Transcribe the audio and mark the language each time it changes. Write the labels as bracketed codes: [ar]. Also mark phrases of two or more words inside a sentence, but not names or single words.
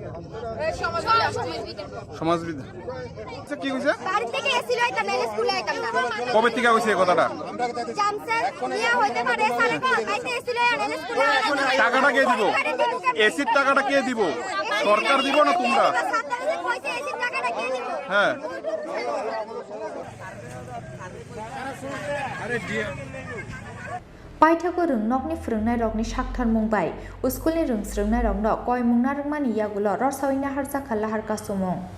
[bn] সমাজবিদ্যা কি কইছে কবে থেকে কইছে কথাটা টাকাটা কে দিব এসির টাকাটা কে দিব সরকার দিব না তোমরা হ্যাঁ [trp] पाइथाको रोंनकनि फोरोंनाय रकनि साखथार मुंबाय स्कुलनि रोंस्रोंनाय रंनो कय मुंना रोंमानि यागुल रसावैना हारजाखा लाहार कासुमुं